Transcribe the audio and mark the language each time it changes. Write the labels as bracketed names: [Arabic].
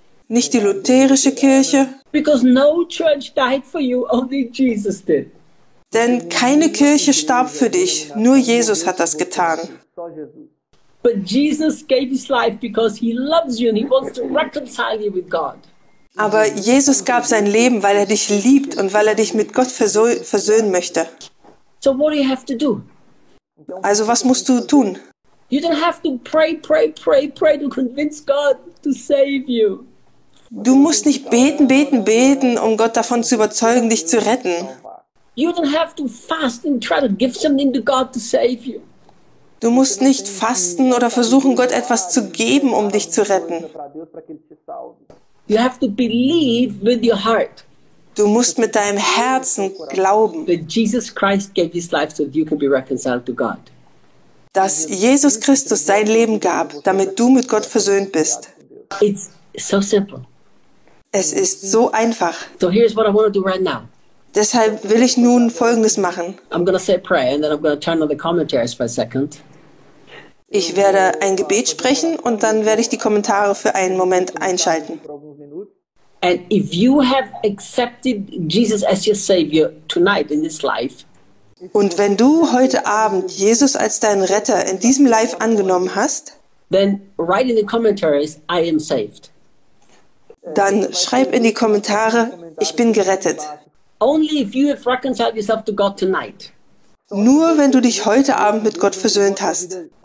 [German] Nicht die lutherische Kirche. [English] Because no church died for you, only Jesus did. [German] Denn keine Kirche starb für dich, nur Jesus hat das getan. [English] But Jesus gave his life because he loves you and he wants to reconcile you with God. [German] Aber Jesus gab sein Leben, weil er dich liebt und weil er dich mit Gott versöhnen möchte. [English] So what do you have to do? [German] Also was musst du tun? [English] You don't have to pray to convince God to save you. [German] Du musst nicht beten, um Gott davon zu überzeugen, dich zu retten. [English] You don't have to fast and try to give something to God to save you. [German] Du musst nicht fasten oder versuchen, Gott etwas zu geben, um dich zu retten. [English] You have to believe with your heart. [German] Du musst mit deinem Herzen glauben. [English] That Jesus Christ gave his life so that you can be reconciled to God. [German] Dass Jesus Christus sein Leben gab, damit du mit Gott versöhnt bist. [English] It's so simple. [German] Es ist so einfach. [English] So here's what I want to do right now. [German] Deshalb will ich nun Folgendes machen. [English] I'm going to say a prayer and then I'm going to turn on the commentaries for a second. [German] Ich werde ein Gebet sprechen und dann werde ich die Kommentare für einen Moment einschalten. [English] And if you have accepted Jesus as your savior tonight in this life, [German] und wenn du heute Abend Jesus als deinen Retter in diesem Life angenommen hast, [English] then write in the commentaries, I am saved. [German] Dann schreib in die Kommentare, ich bin gerettet. [English] Only if you have reconciled yourself to God tonight. [German] Nur wenn du dich heute Abend mit Gott versöhnt hast.